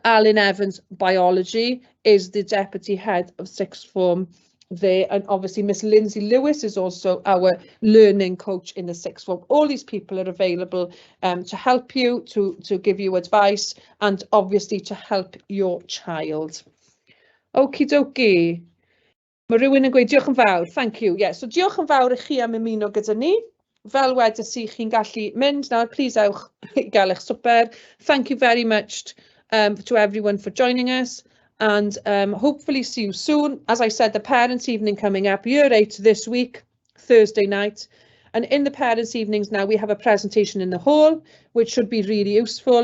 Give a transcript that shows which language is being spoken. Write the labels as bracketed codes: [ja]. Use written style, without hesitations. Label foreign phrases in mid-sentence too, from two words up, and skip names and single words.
[en] Alan Evans, biology, is the deputy head of sixth form there, and obviously Miss Lindsay Lewis is also our learning coach in the sixth form. All these people are available to help you, to give you advice, and obviously to help your child. Okie dokie. [cy] Mae rhywun yn gweud diolch yn fawr, [en] thank you. Yeah, so [cy] diolch yn fawr i chi am ymuno gyda ni. Fel wedais i, chi'n gallu mynd nawr, please ewch i gael eich swper. [en] Thank you very much to everyone for joining us, and hopefully see you soon. As I said, the parents' evening coming up, year 8 this week, Thursday night. And in the parents' evenings now, we have a presentation in the hall, which should be really useful.